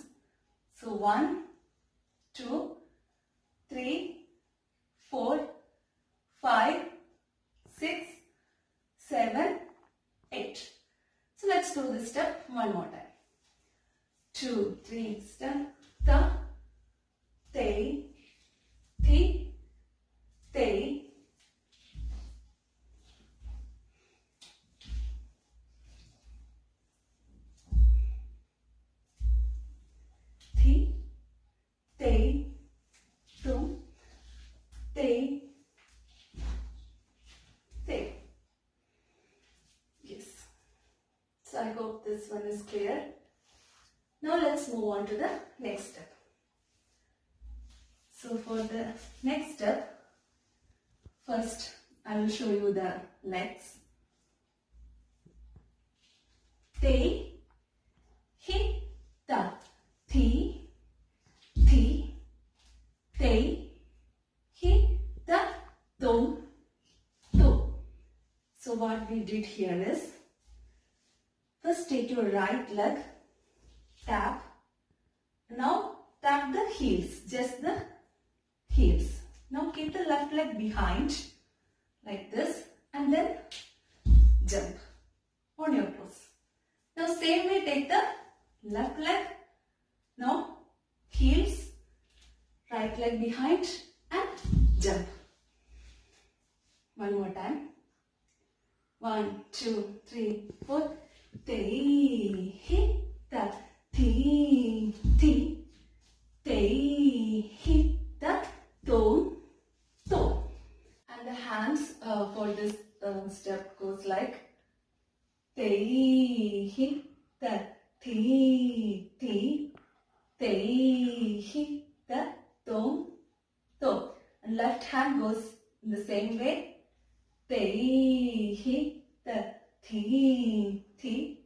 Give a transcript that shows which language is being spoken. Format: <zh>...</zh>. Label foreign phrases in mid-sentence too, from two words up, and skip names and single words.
<en>So 1, 2, 3, 4, 5, 6, 7, 8. So let's do this step one more time. 2, 3, step. Ta, te, thi, te, thi, te, tum, te, te. Yes. So I hope this one is clear. Now let's move on to the next step. So for the next step, first I will show you the legs. Te, hi, ta, thi, thi, te, hi, ta, tom, to. So what we did here is, first take your right leg, tap. Now tap the heels, just the heels. Now keep the left leg behind like this and then jump on your toes. Now same way take the left leg, now heels, right leg behind and jump. One more time. 1, 2, 3, 4. Te, hi, ta, thi, thi, te, hi, ta, tom, to. And the hands for this step goes like te, hi, ta, thi, thi, te, hi, ta, tom, to. And left hand goes in the same way. Te, hi, ta, thi, thi,</en>